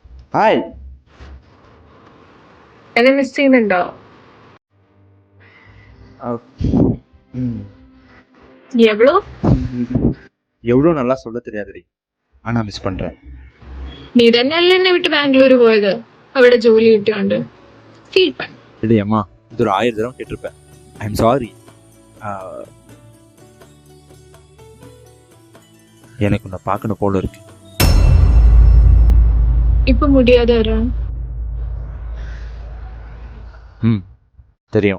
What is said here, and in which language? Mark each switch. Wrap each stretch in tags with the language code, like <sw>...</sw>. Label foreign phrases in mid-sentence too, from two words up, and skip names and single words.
<ml>ഹായ്. എന്നെ മിസ് ചെയ്യുന്നുണ്ടോ?</ml> <ta>எவ்வளோ எவ்வளோ நல்லா சொல்ல தெரியாதுடி, ஆனா மிஸ் பண்றேன்.</ta> <ml>നീ തന്നെയല്ലേ എന്നെ വിട്ട് ബാംഗ്ലൂർ പോയത്? അവിടെ ജോലി കിട്ടിയോണ്ട് ഫീൽ பண்ண.</ml> <ta>இல்லை அம்மா, இது ஒரு 1000 தடவை கேட்டிருப்பேன்.</ta> <en>I am sorry.</en> <ta>எனக்கு உன்னை பார்க்கணும் போல இருக்கு. இப்ப முடியாத அருண். தெரியும்.</ta>